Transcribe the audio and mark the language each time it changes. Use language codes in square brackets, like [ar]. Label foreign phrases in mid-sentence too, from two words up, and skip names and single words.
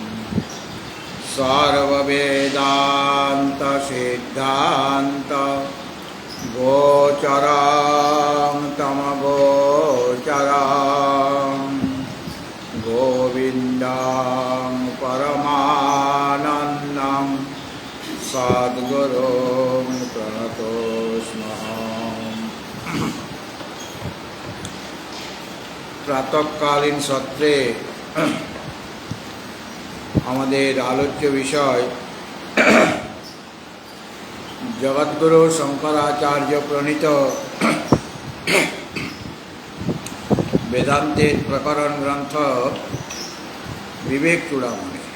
[sa] सर्ववेदान्त सिद्धान्त गोचरं तमगोचरं गोविन्दं परमानन्दं सद्गुरुं प्रणतोऽस्म्यहम्। प्रातःकालीन सत्रे [bn] আমাদের আলোচ্য বিষয় জগদ্গুরু শঙ্করাচার্য প্রণীত বেদান্তের প্রকরণ গ্রন্থ বিবেক চূড়ামণি।